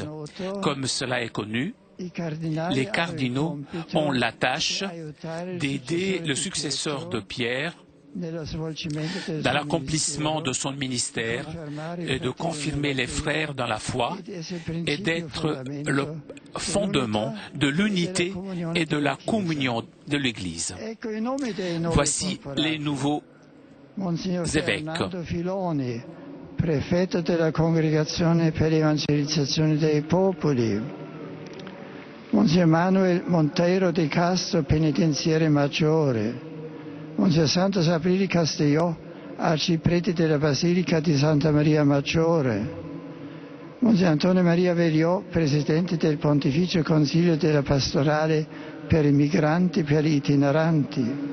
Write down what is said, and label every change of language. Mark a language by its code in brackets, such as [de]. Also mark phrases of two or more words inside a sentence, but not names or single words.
[fr] Comme cela est connu, les cardinaux ont la tâche d'aider le successeur de Pierre dans l'accomplissement de son ministère et de confirmer les frères dans la foi et d'être le fondement de l'unité et de la communion de l'Église. Voici les nouveaux évêques. [it] Prefetto della Congregazione per l'Evangelizzazione dei Popoli, Monsignor Manuel Monteiro de Castro, penitenziere maggiore, Monsignor Santo Saprini Castelló, arciprete della Basilica di Santa Maria Maggiore, Monsignor Antonio Maria Veriò, presidente del Pontificio Consiglio della Pastorale per i migranti, per gli itineranti.